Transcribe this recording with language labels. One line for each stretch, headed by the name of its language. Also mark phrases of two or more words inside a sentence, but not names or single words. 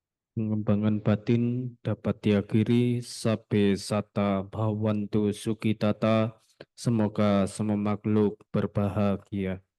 Indonesian: Pengembangan batin dapat diakhiri
Pali: sabe sata bhawantu sukitata.
Indonesian: Semoga semua makhluk berbahagia.